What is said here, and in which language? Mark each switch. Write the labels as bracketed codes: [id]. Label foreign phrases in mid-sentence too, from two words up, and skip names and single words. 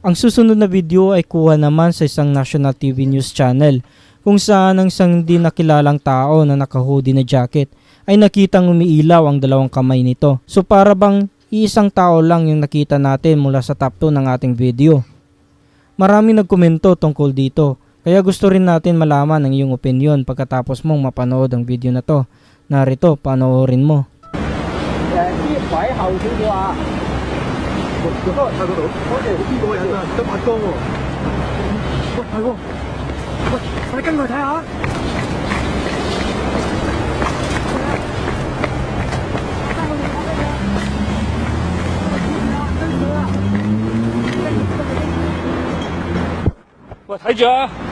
[tl] Ang susunod na video ay kuha naman sa isang [en] national TV news channel [tl] kung saan ang isang hindi nakilalang tao na naka-hoodie na jacket ay nakitang umiilaw ang dalawang kamay nito. So para bang iisang tao lang yung nakita natin mula sa top 2 ng ating video. Marami nagkomento tungkol dito, kaya gusto rin natin malaman ang iyong opinion pagkatapos mong mapanood ang video na to. Narito, panoorin mo. [yue] 啲位後少少啊！我睇嗰度，呢個人啊，得八光喎。喂，係喎，喂，我哋跟佢睇下。喂，睇住啊！